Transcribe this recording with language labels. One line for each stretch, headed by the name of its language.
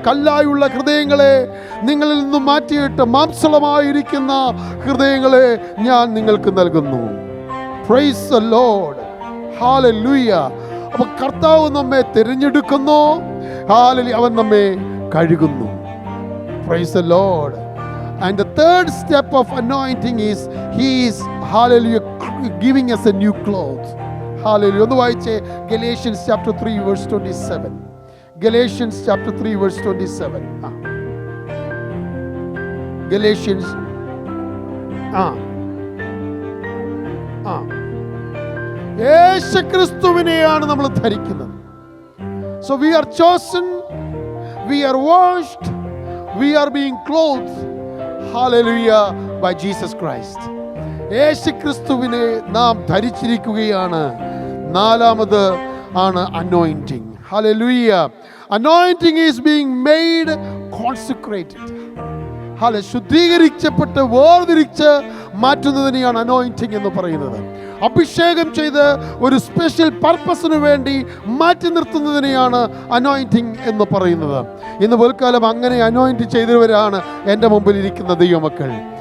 Malayalam: കല്ലായുള്ള ഹൃദയങ്ങളെ നിങ്ങളിൽ നിന്നും മാറ്റിയിട്ട് മാംസളമായിരിക്കുന്ന ഹൃദയങ്ങളെ ഞാൻ നിങ്ങൾക്ക് നൽകുന്നു.
English: praise the Lord,
Malayalam: hallelujah. അപ്പോൾ കർത്താവ് നമ്മെ തിരഞ്ഞെടുക്കുന്നു. ഹല്ലേലൂയ. അവൻ നമ്മെ കഴുകുന്നു.
English: Praise the Lord. And the third step of anointing is he is, hallelujah, giving us a new cloth. Hallelujah.
Malayalam: ഒന്ന് വായിച്ചേ.
English: Galatians chapter 3 verse 27. Galatians chapter 3 verse 27.
Malayalam: Galatians യേശുക്രിസ്തുവിനെയാണ് നമ്മൾ ധരിക്കുന്നത്.
English: So we are chosen, we are washed, we are being clothed, hallelujah, by Jesus Christ.
Malayalam: യേശുക്രിസ്തുവിനെ നാം ധരിച്ചിരിക്കുകയാണ്. നാലാമത് ആണ് anointing.
English: Hallelujah. Anointing is being made consecrated.
Malayalam: ശുദ്ധീകരിക്കപ്പെട്ട് വേർതിരിച്ച് മാറ്റുന്നതിനെയാണ് anointing എന്ന് പറയുന്നത്. അഭിഷേകം ചെയ്ത് ഒരു സ്പെഷ്യൽ പർപ്പസിന് വേണ്ടി മാറ്റി നിർത്തുന്നതിനെയാണ് അനോയിന്റിങ് എന്ന് പറയുന്നത്. ഇന്ന് പോൽക്കാലം അങ്ങനെ അനോയിന്റ് ചെയ്തവരാണ് എൻ്റെ മുമ്പിൽ ഇരിക്കുന്ന ദൈവമക്കൾ.